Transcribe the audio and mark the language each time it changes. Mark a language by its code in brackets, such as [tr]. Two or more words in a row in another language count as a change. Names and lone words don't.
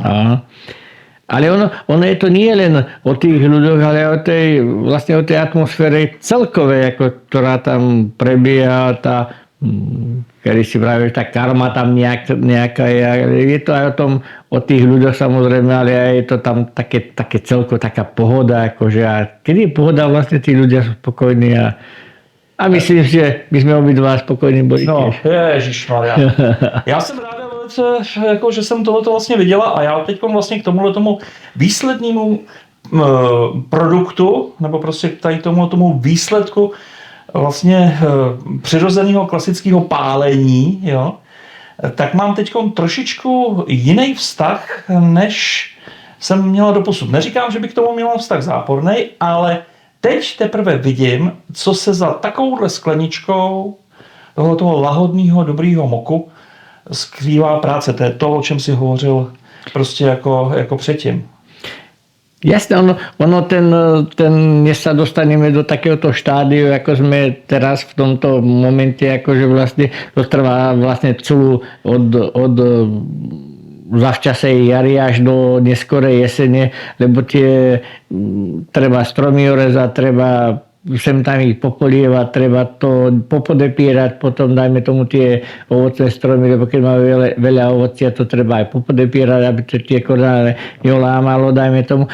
[sk] Ale ono je to nie len o tých ľuďoch, ale vlastne o tej atmosfére celkovej, ktorá tam prebieha, kedy si vravíš, tá karma tam nejaká je. Je to aj o tých ľuďoch samozrejme, ale aj je to tam také celko, taká pohoda. Akože, a kedy je pohoda, vlastne tí ľudia sú spokojní a myslím, že by sme obidva spokojní boli no, tiež. [cs] Ježišmarja. Já jsem ráda velice, jako, že jsem tohleto vlastně viděla a já teď vlastně k tomu výslednému produktu, nebo prostě tady tomu výsledku vlastně přirozeného klasického pálení, jo, tak mám teď trošičku jiný vztah, než jsem měla doposud. Neříkám, že bych k tomu měla vztah záporný, ale teď teprve vidím, co se za takovouhle skleničkou toho lahodného, dobrýho moku skrývá práce. To je to, o čem si hovořil prostě jako předtím. [sk] Jasne, ono než sa dostaneme do takéhoto štádiu, ako sme teraz v tomto momente, akože vlastne to trvá vlastne celú od zavčasej jary až do neskorej jesene, lebo treba stromy orezať, treba sem tam ich popolievať, treba to popodepírať, potom dajme tomu tie ovocné stromy, lebo keď máme veľa ovocia, to treba aj popodepírať, aby to tie koráne neolámalo, dajme tomu.